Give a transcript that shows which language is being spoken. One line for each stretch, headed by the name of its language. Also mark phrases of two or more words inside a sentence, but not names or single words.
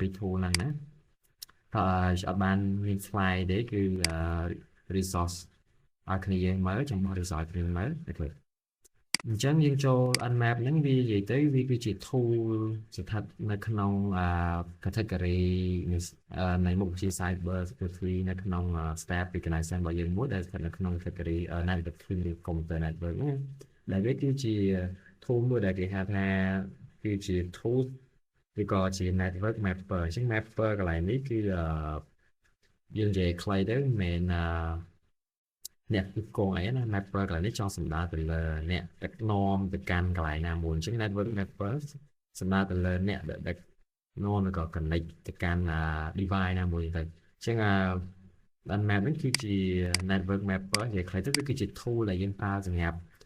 Khmer: tool ហ្នឹងណាតើអត់បានមាន slide ទេគឺ resource ឲ្យគ្នាយើងមើលចាំបោះ resource គ្នាមើលតែឃើញអញ្ចឹងយើងចូល Unmap ហ្នឹងវានិយាយទៅវាគឺជា tool ស្ថិតនៅក្នុង category នៃមុខវិជ្ជា
English: cyber security
Khmer: នៅក្នុង
English: step recognition
Khmer: របស់យើងមួយដែលស្ថិតនៅក្នុង category
English: network security computer network
Khmer: ណា ដែលវាគឺជា tool មួយដែលគេហៅថាគឺជា tool ឬក៏ជា
English: network mapper
Khmer: អញ្ចឹង mapper កន្លែងនេះ គឺយើងនិយាយខ្លីទៅមិនមែនអ្នកគឺកងអីណា mapper កន្លែងនេះចង់សំដៅទៅលើអ្នកដឹកនាំទៅកាន់កន្លែងណាមួយអញ្ចឹង
English: network mapper
Khmer: សំដៅទៅលើអ្នកដែលដឹកនាំឬក៏ connect ទៅកាន់ device ណាមួយទៅអញ្ចឹងUnmap នេះគឺជា
English: network mapper
Khmer: និយាយខ្លីទៅវាគឺជា tool ដែលយើងប្រើសម្រាប់